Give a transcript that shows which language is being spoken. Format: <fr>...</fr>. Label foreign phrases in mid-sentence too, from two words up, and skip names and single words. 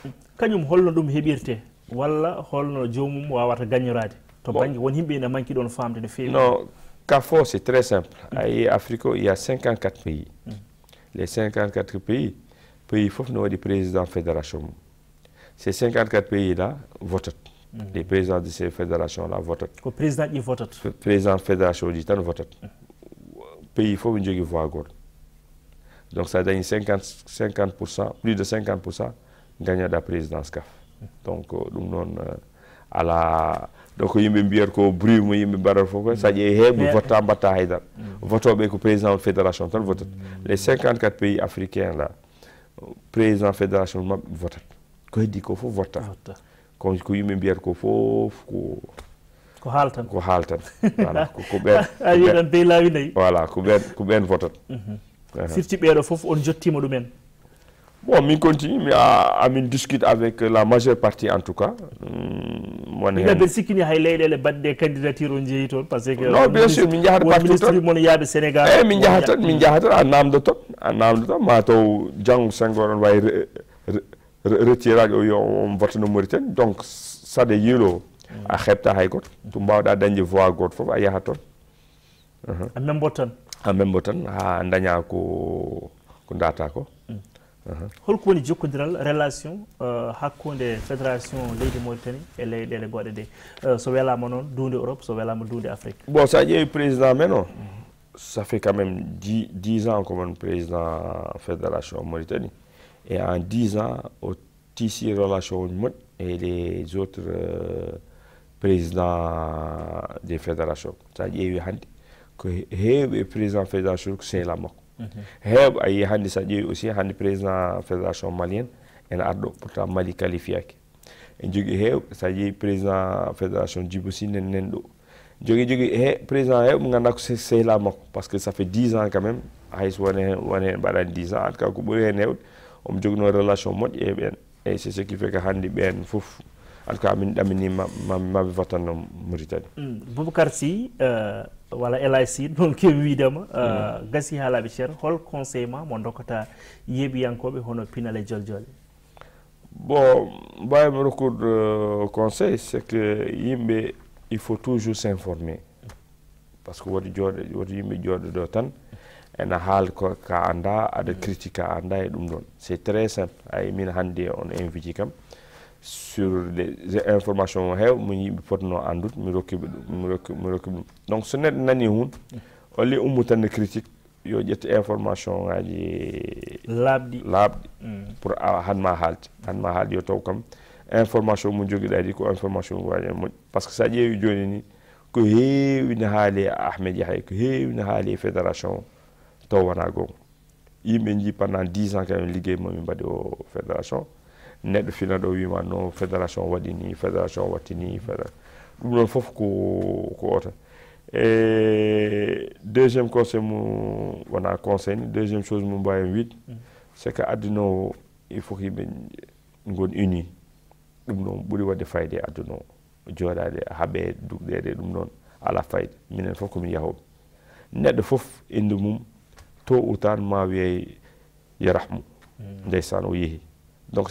<ff>kañum holno ɗum heɓirte walla holno jomum wawata gagnorade to banggue won yimɓe ne manqui ɗon famde no fewi</ff> <fr>non CAF o c'est très simple ayi Afrique o il y a 54 pays les 54 pays pays</fr> <ff>fof no waɗi président fédération mum.</ff> <fr>Ces 54 pays là votent. Les présidents de ces fédérations là votent.</fr> <ff>Ko président ɗi votat. Président fédération ji tan votat. Pays fof ɓe jogui voix goto.</ff> <fr>Donc ça dañi 50%, plus de 50% gagnaɗa présidence CAF.</fr> <ff>Donc ɗum noon ala donc yimɓe mbiyata ko bruit mo yimɓe mbaɗata fof sa ƴeewi heɓe votta mbatta haydara votoɓe ko président fédération tan votat.</ff> <fr>Les 54 pays africains là</fr> <ff>président fédération mabɓe votat ko heddi ko fof votta ko yimɓe mbiyata ko fof ko haaltan voilà ko ɓen a wi ɗon dey laawi nayyi voilà ko ɓen votat. firti ɓeeɗo fof on jottima ɗumen.</ff> <fr>Bon, min continue, min discute avec la majeure partie en tout cas.</fr> <ff>Il sikini hay leyɗele baɗɗe candidature on jeeyi toon</ff> <fr>par ce que non bien sûr</fr> <ff>min jahata</ff> <fr>partout</fr> <ff>ministre mon yaaɓe Sénégal e min jahata a namdo toon ma taw janggo Senghor on wawi retirade o yo on vote no Mauritanie donc saɗa yiilo a heɓta hay goto to mbawɗa dañde voix goto foof a yahat toon a membo tan ha daña ko data ko. holko woni jokkodiral relation hakkunde fédération leydi Mauritanie e leyɗele goɗe ɗe so welama noon duunde Europe so welama duunde Afrique.</ff> <fr>Bon</fr> <ff>sa ƴeewi président men o</ff> <fr>ça fait quand même 10 ans comme président fédération Mauritanie et en 10 ans</fr> <ff>o tissi relation moƴƴi</ff> <fr>et les autres présidents des fédérations</fr> <ff>sa ƴeewi hannde ko heewɓe président fédération ko sehla makko heewɓe a yii hannde so ƴeewi aussi hannde président fédération malienne ene arɗo pourtant Mali qualifiaki en jogii heewɓe so ƴeewi président fédération Djibo Sy nen ɗo jogii président heewɓe ɓe ngannduɗaa ko sehla makko</ff> <fr>par ce que ça fait 10 ans quand même</fr> <ff>hayso woni heen mbaɗani 10 ans</ff> <fr>en tout cas</fr> <ff>ko ɓuri heen heewde omo joginoo relation moƴƴi e ɓeen</ff> <fr>et c'est ce qui fait que</fr> <ff>hannde ɓeen fof</ff> <fr>en tout cas</fr> <ff>min ɗamini maɓe votanno Mauritanie. Boubacar Sy walla Elay Sy noon kewi wiidema gasi haalaɓe ceer hol conseil ma mo dokkata yeeɓiyankoɓe hono Pinal e Joljole. Bon mbawimi rokkude conseil</ff> <fr>c'est que</fr> <ff>yimɓe</ff> <fr>il faut toujours s'informer par ce que</fr> <ff>woto yimɓe jooɗo ɗo tan ene haal ko ka anda aɗa critique a anda e ɗum ɗon c'est</ff> <fr>très simple</fr> <ff>ay min hannde on invité kam</ff> <fr>sur les informations</fr> <ff>heew mo yimɓe potno andude mi rokkiɓe ɗum donc so neɗɗo nani hunde o li ummu tan ne critique yo ƴetta information ngaji laaɓɗi pour hanma haalde yo taw kam information mo joguiɗa ɗi ko information waji moƴƴi</ff> <fr>par ce que</fr> <ff>sa ƴeewi joni ni ko heewi ne haali e Ahmed Yahay ko heewi ne haali e fédération taw wona gonga yimɓe jii</ff> <fr>pendant 10 ans</fr> <ff>kam liggey momin mbaɗi o fédération neɗɗo fina ɗo wima no fédération waɗi ni fédération watti ni ɗum ɗon fof ko oto e</ff> <fr>deuxiéme conseil</fr> <ff>mo wona conseil ni</ff> <fr>deuxiéme chose</fr> <ff>mo mbawi wiide</ff> <fr>c'est que</fr> <ff>aduna o</ff> <fr>il faut que</fr> <ff>yimɓe gon uni ɗum ɗon ɓuuri wadde fayde e aduna o jooɗade haaɓe dugɗede ɗum ɗon ala fayde minen fof komin yahoɓe neɗɗo fof inde mum to utan ma wiye yarahmu ndeysan o yeehi donc</ff>